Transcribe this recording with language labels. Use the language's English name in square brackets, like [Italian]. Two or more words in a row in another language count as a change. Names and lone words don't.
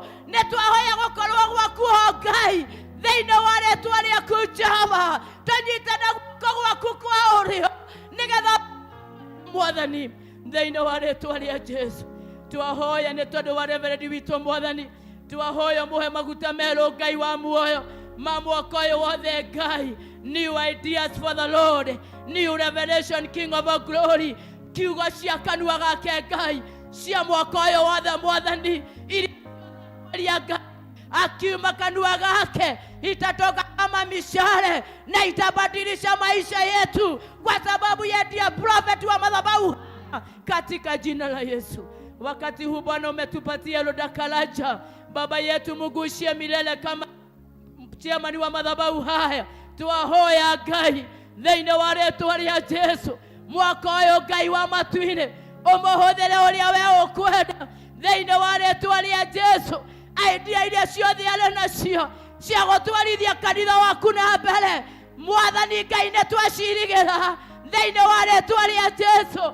[Kikuyu] Nĩ twahoya gũkorwo gwaku ho Ngai thĩinĩ wa rĩĩtwa rĩaku Jehova. Tũnyite na guoko gwaku kwa ũrĩo nĩgetha Mwathani thĩinĩ wa rĩĩtwa rĩa Jesũ. Twahoya nĩ tondũ wa Reverend witũ Mwathani. Twahoya mũhe maguta merũ Ngai wa muoyo ma mwaka ũyũ wothe Ngai. [English] New ideas for the Lord. New revelation, King of our glory. [Kikuyu] Kiugo cia kanua gake Ngai cia mwaka ũyũ wothe Mwathani. Iria Ngai akiuma kanua gake [Swahili] itatoka kama mishale na itabadilisha maisha yetu kwa sababu ya ndiye prophet wa madhabahu katika jina la Yesu. Wakati huu Bwana umetupatia Loda Kalaja. Baba yetu mugushie milele kama chairman wa madhabahu haya. [Kikuyu] Twahoya Ngai thĩinĩ wa rĩĩtwa rĩa Jesũ. Mwaka ũyũ Ngai wa matuine ũmũhũthĩre ũrĩa we ũkwenda thĩinĩ wa rĩĩtwa rĩa Jesũ. Idea iria ciothe arĩ nacio cia gũtwarithia kanitha waku na mbere Mwathani Ngai nĩ twacirigĩra thĩinĩ wa rĩĩtwa rĩa Jesũ.